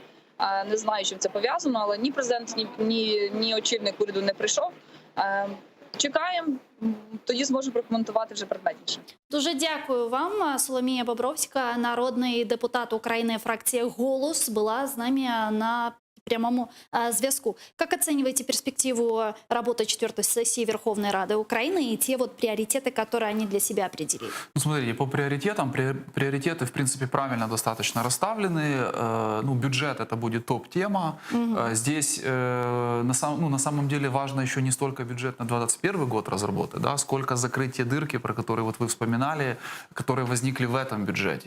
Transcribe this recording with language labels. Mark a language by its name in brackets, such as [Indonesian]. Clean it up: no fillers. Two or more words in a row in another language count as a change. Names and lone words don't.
[Ukrainian] Не знаю, чим це пов'язано, але ні президент, ні очільник уряду не прийшов. Чекаємо, тоді зможемо прокоментувати вже предметніше. Дуже дякую вам. Соломія Бобровська, народний депутат України, фракція «Голос», була з нами на прямому зв'язку. [Russian] Как оцениваете перспективу работы 4-й сессии Верховной Рады Украины и те вот приоритеты, которые они для себя определили? Ну, смотрите, по приоритетам, приоритеты, в принципе, правильно достаточно расставлены. Ну, бюджет — это будет топ-тема. Здесь, на самом деле, важно еще не столько бюджет на 2021 год разработать, да, сколько закрыть те дырки, про которые вот вы вспоминали, которые возникли в этом бюджете.